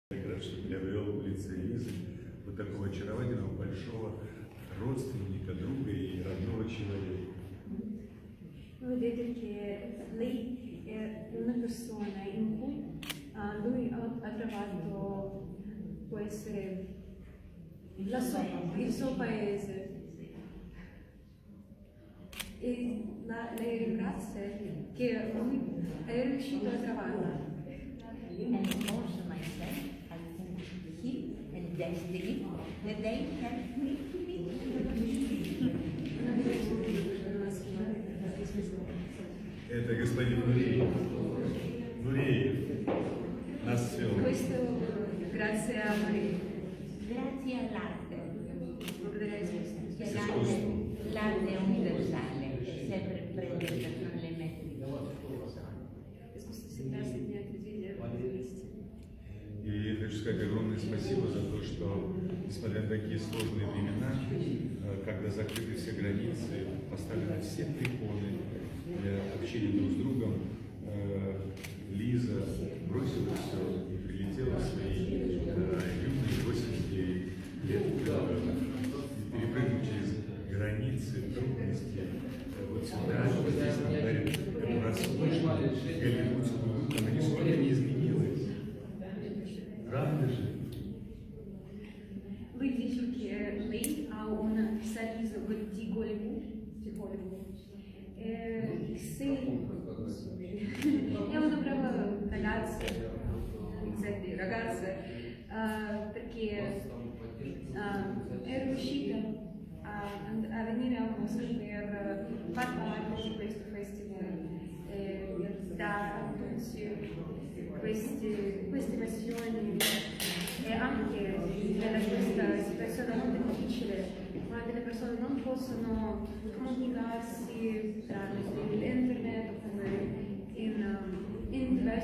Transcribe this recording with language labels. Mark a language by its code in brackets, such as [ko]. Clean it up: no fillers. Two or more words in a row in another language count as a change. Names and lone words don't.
[ru] Как раз, что приобрел в лице Лизы вот такого очаровательного, большого родственника, друга и родного человека. [it] Vedete che lei è una persona in cui lui ha trovato, può essere il suo paese, e lei ringrazia che lui è riuscito a trovarla. [en] And also myself, I thank him and destiny that they helped me to meet [ru] Это господин Нуреев. Нуреев нас свел. [it] Questo grazie a lui. Grazie all'arte. Che [ru] Искусство. [it] l'arte è universale, sempre presente tra le metriche. [ru] Искусство всегда соединяет людей вместе. И я хочу сказать огромное спасибо за то, что, несмотря на такие сложные времена, когда закрыты все границы, поставлены все препоны для общения друг с другом, Лиза бросила все и прилетела в свои юные 89 лет, и перепрыгнув через границы, трудности, вот сюда, здесь нам дарит эту роскошную голливудскую, она нисколько не изменилась. Правда же? [it] Lui dice che lei ha un sorriso di Hollywood, è una brava ragazza, perché è riuscita a venire a Mosca per far parte di questo festival, da tutti queste versioni, e anche nella questa situazione molto difficile, quando le persone non possono comunicarsi tramite l'internet oppure in diversi.